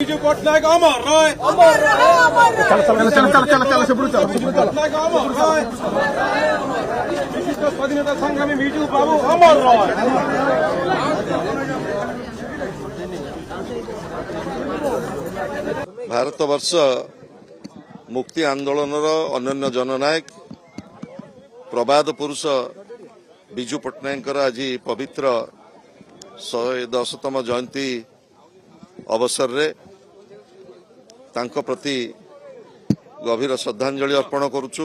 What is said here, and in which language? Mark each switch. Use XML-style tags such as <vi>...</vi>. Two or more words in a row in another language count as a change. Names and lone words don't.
<bn>বিজু পটনায়ক অমর রয়, বিজু পটনায়ক অমর রয়, বিশিষ্ট স্বাধীনতা সংগ্রামী বিজু বাবু অমর রয়।</bn> <or>ଭାରତବର୍ଷ ମୁକ୍ତି ଆନ୍ଦୋଳନର ଅନନ୍ୟ ଜନନାୟକ ପ୍ରବାଦ ପୁରୁଷ ବିଜୁ ପଟ୍ଟନାୟକଙ୍କର ଆଜି ପବିତ୍ର 110ତମ ଜୟନ୍ତୀ ଅବସରରେ ତାଙ୍କ ପ୍ରତି ଗଭୀର ଶ୍ରଦ୍ଧାଞ୍ଜଳି ଅର୍ପଣ କରୁଛୁ।</or>